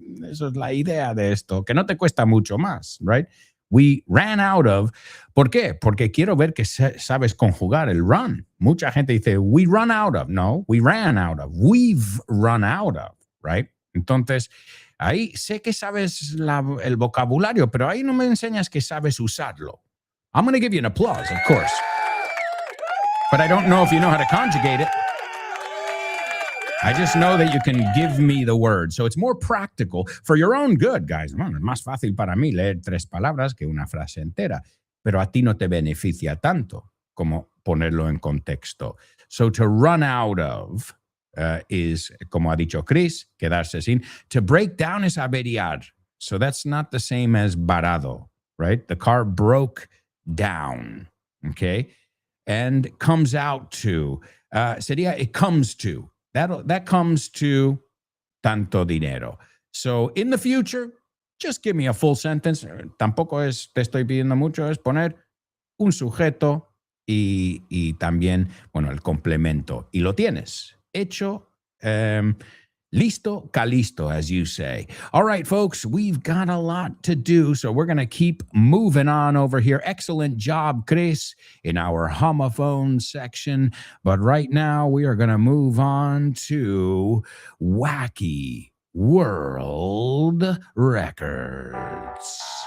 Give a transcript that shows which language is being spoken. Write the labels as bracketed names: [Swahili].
[Spanish] Eso es la idea de esto, que no te cuesta mucho más, [English] right? We ran out of. [Spanish] ¿Por qué? Porque quiero ver que sabes conjugar el run. Mucha gente dice, [English] we run out of. No, we ran out of. We've run out of, right? [Spanish] Entonces, ahí sé que sabes el vocabulario, pero ahí no me enseñas que sabes usarlo. [English] I'm going to give you an applause, of course. But I don't know if you know how to conjugate it. I just know that you can give me the word. So it's more practical for your own good, guys. [Spanish] Bueno, es más fácil para mí leer 3 palabras que una frase entera, pero a ti no te beneficia tanto como ponerlo en contexto. [English] So to run out of is, [Spanish] como ha dicho Chris, quedarse sin. [English] To break down is averiar. So that's not the same as varado, right? The car broke down, okay? And comes out to, [Spanish] sería [English] it comes to. That comes to [Spanish] tanto dinero. [English] So in the future, just give me a full sentence. [Spanish] Tampoco te estoy pidiendo mucho, es poner un sujeto y también, bueno, el complemento. Y lo tienes. Hecho, listo, calisto, [English] as you say. All right, folks, we've got a lot to do, so we're going to keep moving on over here. Excellent job, Chris, in our homophone section. But right now, we are going to move on to Wacky World Records.